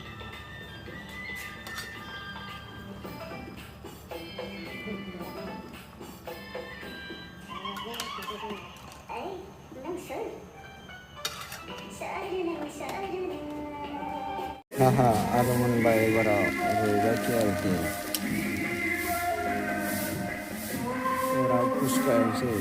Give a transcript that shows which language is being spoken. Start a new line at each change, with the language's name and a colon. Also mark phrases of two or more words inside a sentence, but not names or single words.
Vietnamese: Đang sợ. Sợ đi nào, sợ đi nào.
Bangla: Haha, আগমন বা এবার হয়ে যাচ্ছে আর কি ওরা পুষ্পা এসে